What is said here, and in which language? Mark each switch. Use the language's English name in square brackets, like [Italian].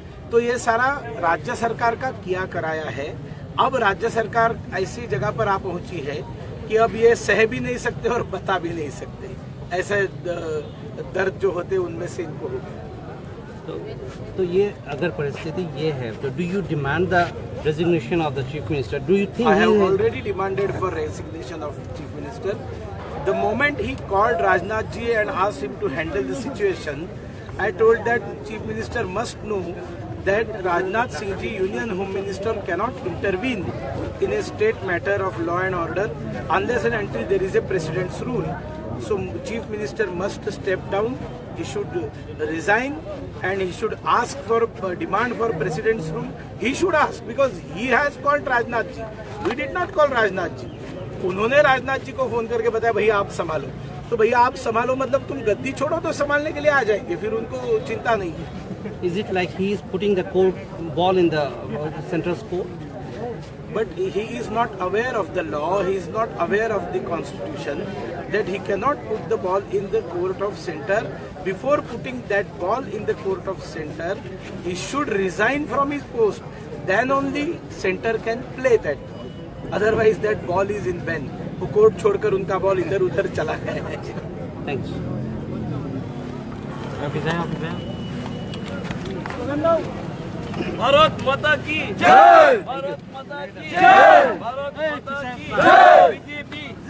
[Hindi] तो ये सारा राज्य सरकार का किया कराया है। अब राज्य सरकार ऐसी जगह पर आ पहुंची है कि अब ये सह भी नहीं सकते और बता भी नहीं सकते। ऐसे दर्द जो होते उनमें से इनको हो गया। तो ये अगर परिस्थिति ये है तो [English] Do you demand the resignation of the chief minister? Do you think? I have already demanded for resignation of chief minister. The moment he called Rajnath ji and asked him to handle the situation, I told that chief minister must know that Rajnath Singh ji, Union Home Minister, cannot intervene in a state matter of law and order unless and until there is a president's rule. So chief minister must step down. He should resign and he should ask for demand for president's rule. He should ask because he has called Rajnath ji. We did not call Rajnath ji. [Hindi] उन्होंने राजनाथ जी को phone करके बताया भैया आप संभालो। तो भैया आप संभालो मतलब तुम गद्दी छोड़ो तो संभालने के लिए आ जाएंगे, फिर उनको चिंता नहीं है। [English] Is it like he is putting the court ball in the central court? But he is not aware of the law, he is not aware of the constitution, that he cannot put the ball in the court of center. Before putting that ball in the court of center, he should resign from his post. Then only center can play that ball. Otherwise that ball is in vain. [Hindi] वो court छोड़कर उनका ball इधर उधर चला है। [English] Thanks. [Hindi] Bharat माता की जय, भारत माता की जय, भारत माता की जय, बीजेपी